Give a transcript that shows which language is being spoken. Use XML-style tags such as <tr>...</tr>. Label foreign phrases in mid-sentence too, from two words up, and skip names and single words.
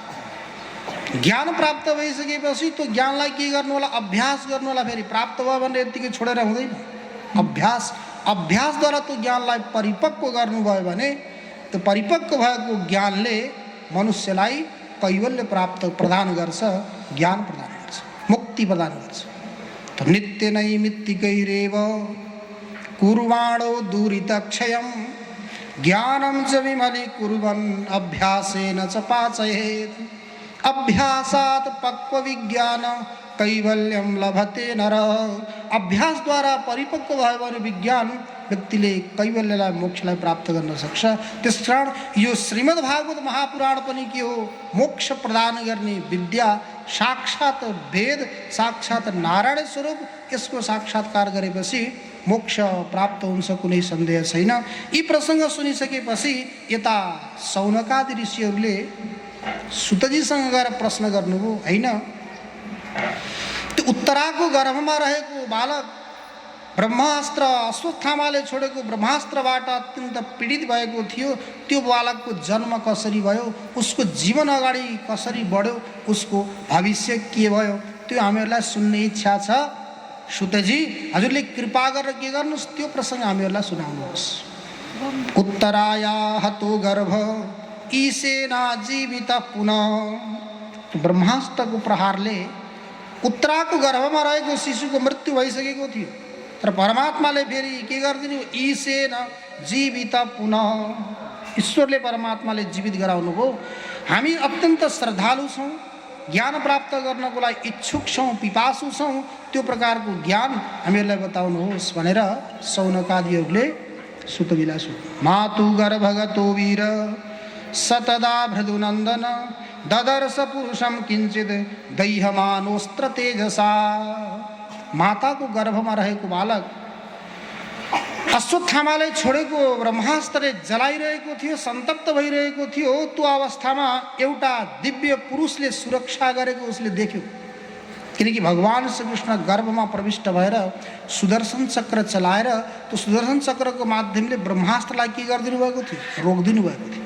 <ne>ज्ञान प्राप्त भइसकेपछि त्यो ज्ञानलाई के गर्नु होला, अभ्यास गर्नु होला। फेरि प्राप्त भयो भने यतिकै छोडेर हुँदैन। अभ्यासद्वारा त्यो ज्ञानलाई परिपक्व गर्नुभयो भने त्यो परिपक्व भएको ज्ञानले मनुष्यलाई कैवल्य प्राप्त प्रदान गर्छ, ज्ञान प्रदान गर्छ, मुक्ति प्रदान गर्छ।</ne> <sa>तो नित्य नैमित्तिकैरेव कुर्वाणो दुरितक्षयं ज्ञानं च विमलीकुर्वन् अभ्यासेन च पाचयेत्। अभ्यासात् पक्व विज्ञान कैवल्यं लभते नर।</sa> <ne>अभ्यास द्वारा परिपक्व भयो भने विज्ञान व्यक्तिले कैवल्यलाई मोक्षलाई प्राप्त गर्न सक्छ। त्यसकारण यो श्रीमद् भागवत महापुराण पनि के हो, मोक्ष प्रदान गर्ने विद्या, साक्षात वेद, साक्षात नारायण स्वरूप। यसको साक्षात्कार गरेपछि मोक्ष प्राप्त हुन्छ, कुनै सन्देह छैन। यी प्रसङ्ग सुनिसकेपछि यता सौनकादि ऋषिहरूले सुतजीसँग गएर प्रश्न गर्नुभयो, होइन त्यो उत्तराको गर्भमा रहेको बालक ब्रह्मास्त्र अश्वत्थामाले छोडेको ब्रह्मास्त्रबाट अत्यन्त पीडित भएको थियो। त्यो बालकको जन्म कसरी भयो, उसको जीवन अगाडि कसरी बढ्यो, उसको भविष्य के भयो, त्यो हामीहरूलाई सुन्ने इच्छा छ। सुतजी हजुरले कृपा गरेर के गर्नुहोस्, त्यो प्रसङ्ग हामीहरूलाई सुनाउनुहोस्।</ne> <sa>उत्तराया हतो गर्भ ईशेना जीवित पुनः।</sa> <ne>ब्रह्मास्त्रको प्रहारले उत्तराको गर्भमा रहेको शिशुको मृत्यु भइसकेको थियो, तर परमात्माले फेरि के गरिदिनु,</ne> <sa>ईशेन जीवित पुनः।</sa> <ne>ईश्वरले परमात्माले जीवित गराउनु भयो। हामी अत्यन्त श्रद्धालु छौँ, ज्ञान प्राप्त गर्नको लागि इच्छुक छौँ, पिपासु छौँ। त्यो प्रकारको ज्ञान हामीहरूलाई बताउनुहोस् भनेर सौनकादिहरूले सुतजीलाई सोध्यो।</ne> <sa>मातु गर्भगतो वीर सतदा भृदुनन्दन ददर्श पुरुषम किंचित दैहमानोस्त्र तेजसा।</sa> <ne>माताको गर्भमा रहेको बालक अश्वत्थामाले छोडेको ब्रह्मास्त्रले जलाइरहेको थियो, सन्तप्त भइरहेको थियो। त्यो अवस्थामा एउटा दिव्य पुरुषले सुरक्षा गरेको उसले देख्यो। किनकि भगवान श्रीकृष्ण गर्भमा प्रविष्ट भएर सुदर्शन चक्र चलाएर त्यो सुदर्शन चक्रको माध्यमले ब्रह्मास्त्रलाई के गरिदिनु भएको थियो, रोकिदिनु भएको थियो।</ne>